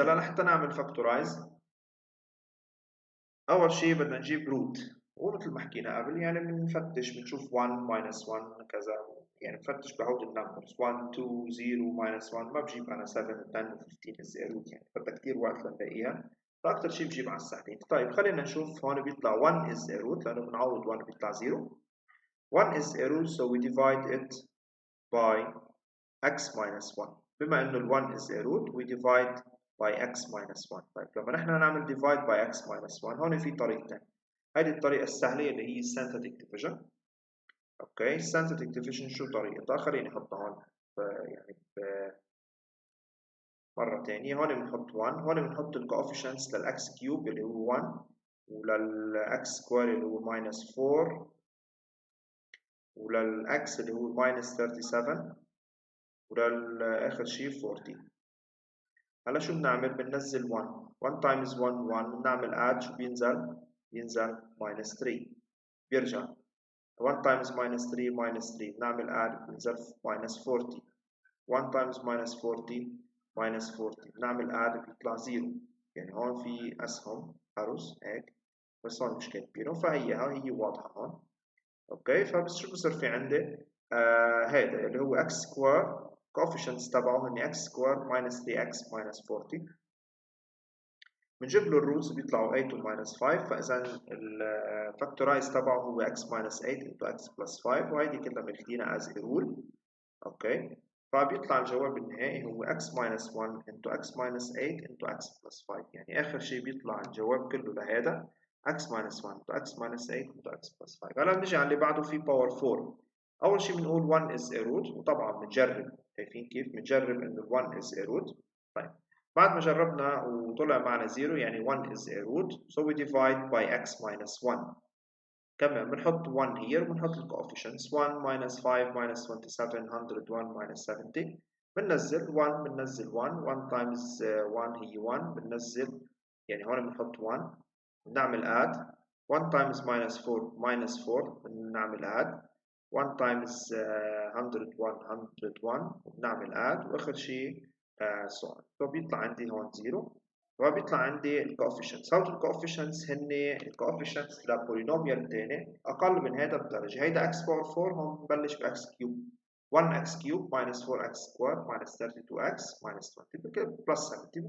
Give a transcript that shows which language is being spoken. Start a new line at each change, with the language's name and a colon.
Arabic: هلا لحتى نعمل factorize اول شيء بدنا نجيب روت، ومثل ما حكينا قبل يعني بنفتش بنشوف 1 minus 1 كذا، يعني بفتش بعود النمبرز 1 2 0 minus 1. ما بجيب انا 7 و 10 و 15 از روت، يعني بدها كثير وقت لنلاقيها، فاكثر شيء بجيب على الساعتين. طيب خلينا نشوف هون بيطلع 1 از روت لانه بنعوض 1 بيطلع 0.
English: 1 is a root so we divide it by x minus 1. بما انه ال 1 is a root we divide by x minus 1.
Arabic: طيب لما نحن نعمل divide by x minus 1 هون في طريقتين. هذه الطريقة السهلة اللي هي synthetic division. اوكي، synthetic division شو طريقتها؟ خليني احطها هون يعني مرة ثانية. هون بنحط 1، هون بنحط الكوفيشنتس للx كيوب اللي هو 1 وللx سكوير اللي هو minus 4 وللx اللي هو minus 37 وللآخر شيء 40. هلا شو بنعمل؟ بننزل 1 1 times 1 1 بنعمل add. شو بينزل؟ بينزل minus 3 بيرجع 1 times minus 3 minus 3 بنعمل add بينزل minus 40. 1 times minus 40 minus 40 بنعمل add بيطلع 0. يعني هون في أسهم أرز هيك، بس هون مش كاتبينه فهي واضحة هون. اوكي، فبس شو بصير في عندي؟ هذا اللي هو x سكوير coefficients تبعه هن x سكوير minus 3x minus 40. بنجيب له الروتس بيطلعوا 8 و minus 5. فإذا الفاكتورايز تبعه هو x minus 8 into x plus 5، وهيدي كلها ماخدينها as a rule. اوكي، فبيطلع الجواب النهائي هو x minus 1 into x minus 8 into x plus 5. يعني آخر شيء بيطلع الجواب كله لهذا x minus 1 into x minus 8 into x plus 5. هلا بنجي على اللي بعده في power 4. أول شيء بنقول 1 is a root، وطبعا بنجرب. شايفين كيف؟ بنجرب إنه 1 is a root. طيب بعد ما جربنا وطلع معنا 0
English: يعني 1 is a root so we divide by x minus 1.
Arabic: كمان بنحط 1 here وبنحط الكوفيشنتس 1 minus 5 minus 27 101 minus 70. بننزل 1 بننزل 1 1 times 1 هي 1 بننزل، يعني هون بنحط 1 بنعمل add. 1 times minus 4 minus 4 بنعمل add. 1 times 101 101 بنعمل add، واخر شيء so on. فبيطلع عندي هون 0 وبيطلع عندي الكوفيشنتس. هول الكوفيشنتس هن الكوفيشنتس لبولينوميال تاني اقل من هذا بدرجه. هيدا x باور 4 هون ببلش ب x كيوب 1x كيوب minus 4x سكوير minus 32x minus 20 بلس 70.